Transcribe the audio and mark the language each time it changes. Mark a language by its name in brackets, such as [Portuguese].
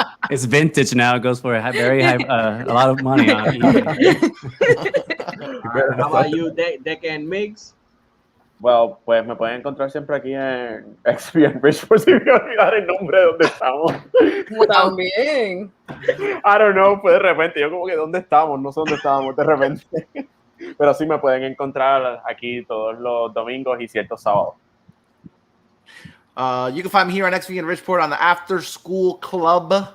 [English] It's vintage now. It goes for a very high, a lot of money on it. How about you, Deck and Migs? [Spanish] Well, pues me pueden encontrar siempre aquí en XP Bridge por si me olvidar el nombre de donde estamos. También. [English] I don't know, [Spanish] pues de repente, yo como que ¿dónde estamos? No sé dónde estábamos de repente. Pero sí me pueden encontrar aquí todos los domingos y ciertos sábados. [English] You can find me here on XP and Richport on the After School Club.